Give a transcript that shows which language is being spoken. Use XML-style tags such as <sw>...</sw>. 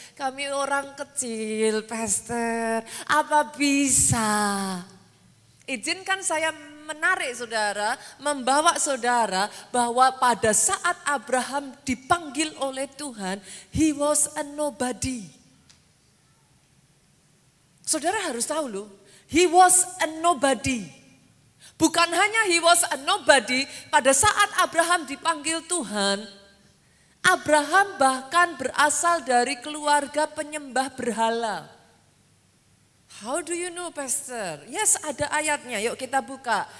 <id>Kami orang kecil, Pastor. Apa bisa? Izinkan saya menarik saudara, membawa saudara bahwa pada saat Abraham dipanggil oleh Tuhan,</id> <en>he was a nobody.</en> <id>Saudara harus tahu loh,</id> <en>he was a nobody.</en> <id>Bukan hanya</id> <en>he was a nobody,</en> <id>pada saat Abraham dipanggil Tuhan, Abraham bahkan berasal dari keluarga penyembah berhala.</id> <en>How do you know, Pastor? Yes,</en> <id>ada ayatnya. Yuk kita buka.</id>